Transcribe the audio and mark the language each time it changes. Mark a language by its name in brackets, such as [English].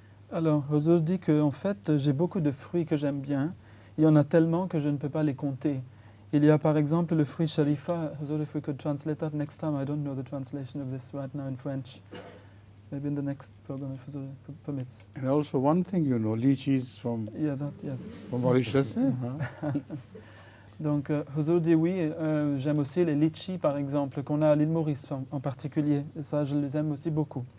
[French] Alors, Huzur dit que en fait, j'ai beaucoup de fruits que j'aime bien. Il y en a tellement que je ne peux pas les compter. Il y a par exemple le fruit Sharifa. [English] Huzur, if we could translate that next time. I don't know the translation of this right now in French. Maybe in the next program, if Huzur permits. And also one thing you know, lychees from, yes. from Mauritius. [French] Donc, Huzur dit oui, j'aime aussi les litchis, par exemple, qu'on a à l'île Maurice en particulier. Et ça, je les aime aussi beaucoup.